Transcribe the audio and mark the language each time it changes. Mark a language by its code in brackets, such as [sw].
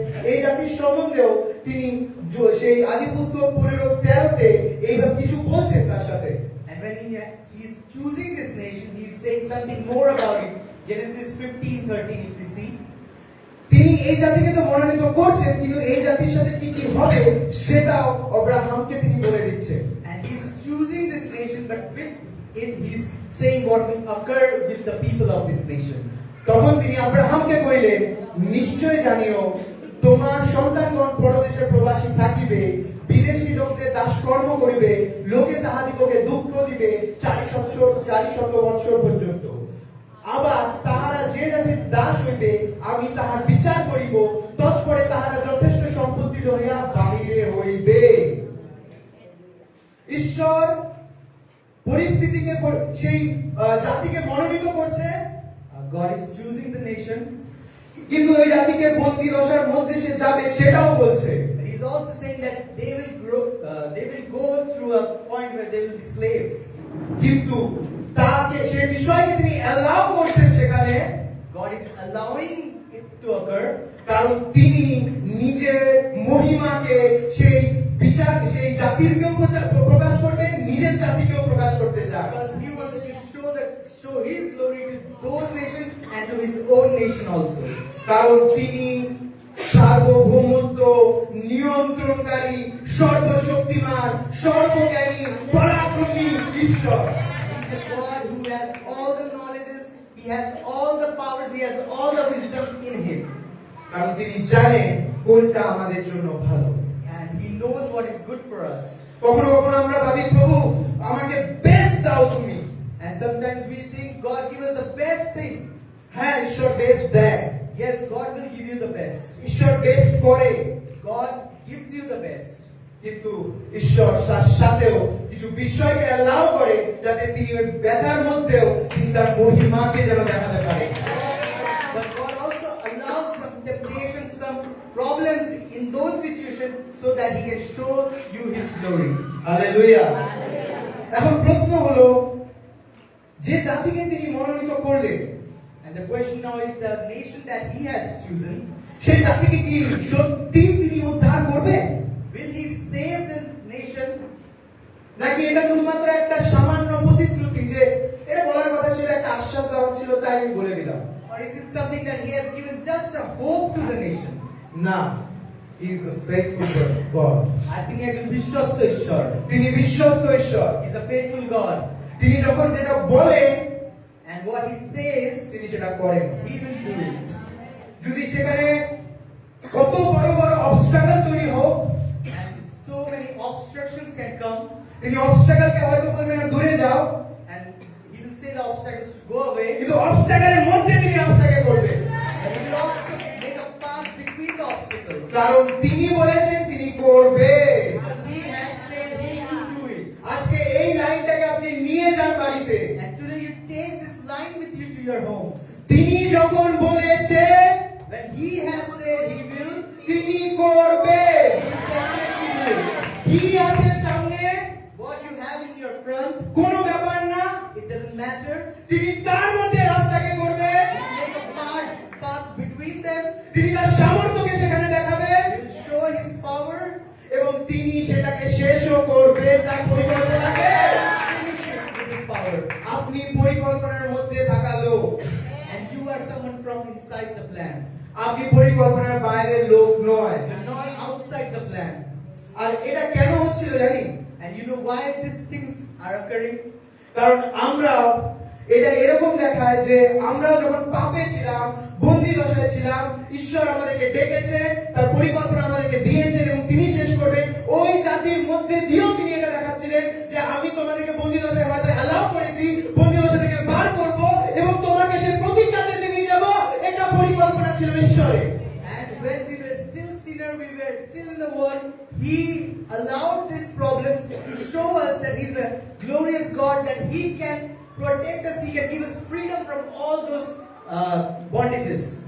[bn] এই জাতির সম্বন্ধেও তিনি সেই আদি পুস্তক 15:13-তে এইভাবে কিছু বলছেন তার সাথে। [en] And when he is choosing this nation, he is saying something more about it. Genesis 15:13, if we see. [bn] তিনি এই জাতিকে তো মনোনীত করছেন, কিন্তু এই জাতির সাথে কি কি হবে সেটাও আব্রাহামকে তিনি বলে দিচ্ছেন। [en] And he is choosing this nation, but with it he is saying what will occur with the people of this nation. [bn] তখন তিনি আব্রাহামকে কইলেন, নিশ্চয় জানিও তোমার সন্তানগণ পরদেশে প্রবাসী থাকিবে, বিদেশী লোকদের দাসকর্ম করিবে, লোকে তাহাদিগকে দুঃখ দিবে 400 বৎসর পর্যন্ত। আবার তাহারা যে জাতির দাস হইবে আমি তাহার বিচার করিব, তৎপরে তাহারা যথেষ্ট সম্পত্তি লইয়া বাহিরে হইবে। ঈশ্বর পরিস্থিতিকে সেই জাতিকে মনোনীত করছে, [en] God is choosing the nation, [bn] কিন্তু এই জাতিকে বন্দী দশার মধ্যে সে যাবে সেটাও বলছে। [en] but he is also saying that they will go through a point where they will be slaves. [bn] কিন্তু তাকে সেই বিষয়কে তিনি অ্যালাউ করছেন সেখানে, [en] God is allowing it to occur [bn] কারণ তিনি নিজের মহিমাকে সেই বিচার সেই জাতিরকেও প্রকাশ করবেন, নিজের জাতিকেও প্রকাশ করতে চান। [en] because he wants to show his glory to those nations and to his own nation also. [bn] কারণ তিনি সার্বভৌমত্ব, নিয়ন্ত্রণকারী, সর্বশক্তিমান, সর্বজ্ঞানী, পরাক্রমী ঈশ্বর। [en] He is the God who has all the knowledges, he has all the powers, he has all the wisdom in him. [bn] কারণ তিনি জানেন কোনটা আমাদের জন্য ভালো। [en] And he knows what is good for us. [bn] কখনো কখনো আমরা ভাবি, প্রভু আমাকে বেস্ট দাও তুমি। [en] And sometimes we think God give us the best thing. [bn] হ্যাঁ, ঈশ্বর বেস্ট দেয়, [en] Yes, God will give you the best. [bn] ঈশ্বর বেস্ট করে, [en] God gives you the best. [bn] কিন্তু ঈশ্বর তার সাথেও কিছু বিষয়কে অ্যালাউ করে যাতে তিনি ওই ব্যথার মধ্যেও তিনি তার মহিমাকে যেন দেখাতে পারে। [en] But God also allows some temptation, some problems in those situations so that he can show you his glory. [bn] Hallelujah. এখন প্রশ্ন হলো, যে জাতিকে তিনি মনোনীত করলেন, [en] And the question now is the nation that he has chosen, [bn] সেই জাতিকে কি সত্যি তিনি উদ্ধার করবে, [en] will he save the nation? [bn] নাকি এটা শুধুমাত্র একটা সামান্য প্রতিশ্রুতি যে এটা বলার কথা ছিল, একটা আশ্বাস দেওয়া ছিল, তাই আমি বলে দিলাম? [en] Or is it something that he has given just a hope to the nation? না, he is a faithful God. [bn] আর তিনি একজন বিশ্বস্ত ঈশ্বর। তিনি বিশ্বস্ত ঈশ্বর। [en] He is a faithful God. [bn] তিনি যখন যেটা বলেন [en] And what he says, [bn] তিনি সেটা করেন। [en] he will do it. [bn] যদি সেখানে কত বড় বড় অবস্ট্রাগল তৈরি হোক, [en] And so many obstructions can come, [bn] তিনি অবস্ট্রাগলকে হয়তো বলবেন না দূরে যাও, [en] and he will say the obstacles to go away. [bn] কিন্তু অবস্ট্রাগলের মধ্যে তিনি রাস্তাকে করবেন, [en] And he will also make a path between the obstacles. [bn] কারণ তিনি বলেছেন তিনি করবে। [en] Because he has said he will do it. [bn] আজকে এই লাইনটাকে আপনি নিয়ে যান বাড়িতে। [en] And today you take this line with you to your homes. [bn] তিনি যখন বলেছেন [en] When he has said he will, [bn] তিনি করবে। [en] he will definitely do it. [bn] কি আছে সামনে [en] What you have in your front, [bn] কোনো ব্যাপার না, [en] it doesn't matter. [bn] তিনি তার মধ্যে রাস্তাকে করবে, [en] He will make a path between them. [bn] তিনি তার সামর্থ্যকে সেখানে দেখাবে, [en] He will show his power. [bn] এবং তিনি সেটাকে শেষও করবেন তার পরিকল্পনাকে। [en] Finish it with his power. [bn] আপনি পরিকল্পনার মধ্যে থাকা লোক, [en] And you are someone from inside the plan. [bn] আপনি পরিকল্পনার বাইরের লোক নয়। [en] You're not outside the plan. [bn] আর এটা কেন হচ্ছিল জানি? [en] And you know why these things are occurring? [bn] কারণ আমরা এটা এরকম দেখায় যে আমরা যখন পাপে ছিলাম, বন্দী দশায় ছিলাম, ঈশ্বর আমাদেরকে ডেকেছে, তার পরিকল্পনা আমাদেরকে দিয়েছেন এবং তিনি শেষ করবেন। ওই জাতির মধ্যে দিয়েও তিনি এটা দেখাচ্ছিলেন যে আমি তোমাদেরকে বন্দী দশায় হয়তো অ্যালাউ করেছি, বন্দী দশা থেকে বার করব এবং তোমাকে সে প্রতিজ্ঞা দেশে নিয়ে যাব। এটা পরিকল্পনা ছিল ঈশ্বরের। [en] And when we were still sinner, we were still in the world, he allowed these problems to show us that he's a glorious God, that he can protect us, he can give us freedom from all those bondages.